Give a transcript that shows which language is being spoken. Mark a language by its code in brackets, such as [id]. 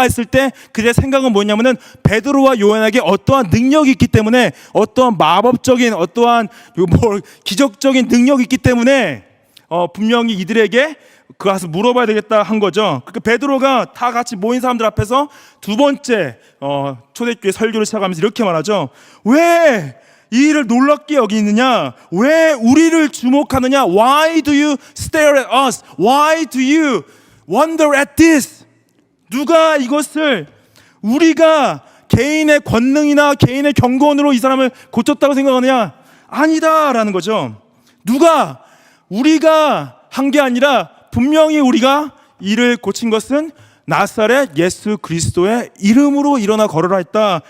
[ko] 했을 때 그들의 생각은 뭐냐면은 베드로와 요한에게 어떠한 능력이 있기 때문에, 어떠한 마법적인 어떠한 기적적인 능력이 있기 때문에 분명히 이들에게 그 가서 물어봐야 되겠다 한 거죠. 그러니까 베드로가 다 같이 모인 사람들 앞에서 두 번째 초대교회 설교를 시작하면서 이렇게 말하죠. 왜 이 일을 놀랍게 여기느냐? 왜 우리를 주목하느냐? [en] Why do you stare at us? Why do you wonder at this? [ko] 누가 이것을 우리가 개인의 권능이나 개인의 경건으로 이 사람을 고쳤다고 생각하느냐? 아니다라는 거죠. 누가 우리가 한 게 아니라 분명히 우리가 이를 고친 것은 나사렛 예수 그리스도의 이름으로 일어나 걸어라 했다.